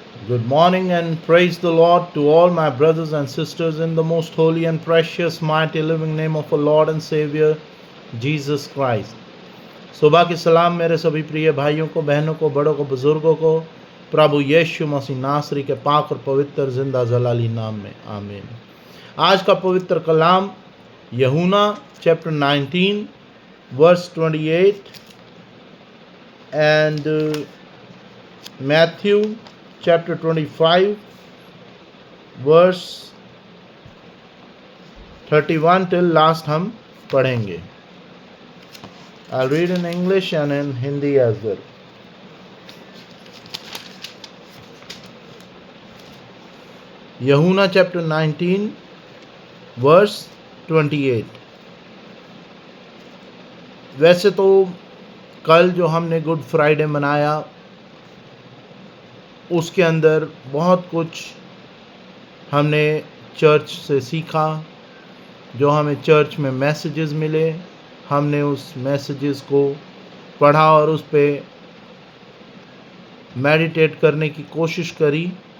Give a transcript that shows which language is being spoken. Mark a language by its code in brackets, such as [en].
[en] Good morning and praise the Lord to all my brothers and sisters in the most holy and precious, mighty, living name of our Lord and Savior, Jesus Christ. [hi] सुबह की सलाम मेरे सभी प्रिय भाइयों को, बहनों को, बड़ों को, बुजुर्गों को प्रभु यीशु मसीह नासरी के पाक और पवित्र जिंदा जलाली नाम में आमीन। आज का पवित्र कलाम यूहन्ना chapter 19 verse 28 and Matthew chapter 25 verse 31 till last हम पढ़ेंगे। [en] I'll read in English and in Hindi as well. [hi] यूहन्ना chapter 19 verse 28। वैसे तो कल जो हमने गुड फ्राइडे मनाया उसके अंदर बहुत कुछ हमने चर्च से सीखा, जो हमें चर्च में मैसेजेस मिले, हमने उस मैसेजेस को पढ़ा और उस पे मेडिटेट करने की कोशिश करी।